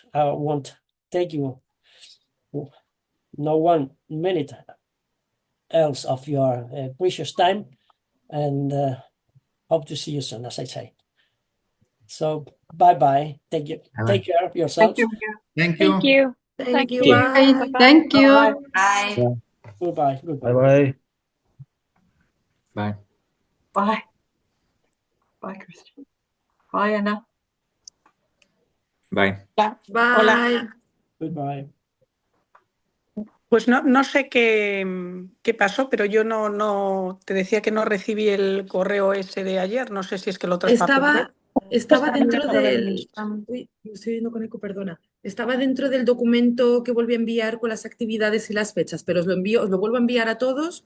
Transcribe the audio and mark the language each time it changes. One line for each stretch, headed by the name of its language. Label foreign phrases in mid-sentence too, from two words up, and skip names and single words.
English: I won't take you no 1 minute else of your precious time, and hope to see you soon, as I say. So bye-bye. Take care of yourselves. Thank you. Thank you. Thank you. Okay, Bye. thank you. Bye. Yeah. Goodbye. Bye-bye. Bye. Bye. Bye, Christian. Bye, Anna. Bye. Bye. Hola. Goodbye.
Spanish: Pues no sé qué pasó, pero yo no te decía que no recibí el correo ese de ayer. No sé si es que lo traspapelé. Estaba dentro Para ver mi del... spam. Uy, me estoy viendo con eco, perdona. Estaba dentro del documento que volví a enviar con las actividades y las fechas, pero os lo vuelvo a enviar a todos.